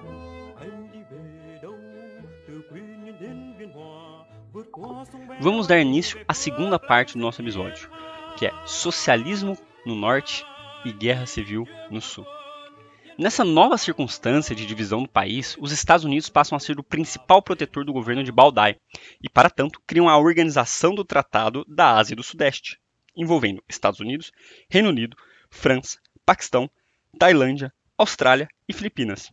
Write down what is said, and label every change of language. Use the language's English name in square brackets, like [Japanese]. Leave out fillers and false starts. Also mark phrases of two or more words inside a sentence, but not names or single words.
[Vietnamese] Anh đi về đâu từ Quy Nhơn đến Biên Hòa, vượt qua sông bé. [Portuguese] Vamos dar início à segunda parte do nosso episódio, que é Socialismo no Norte e Guerra Civil no Sul. Nessa nova circunstância de divisão do país, os Estados Unidos passam a ser o principal protetor do governo de Bao Dai e, para tanto, criam a Organização do Tratado da Ásia do Sudeste, envolvendo Estados Unidos, Reino Unido, França, Paquistão, Tailândia, Austrália e Filipinas.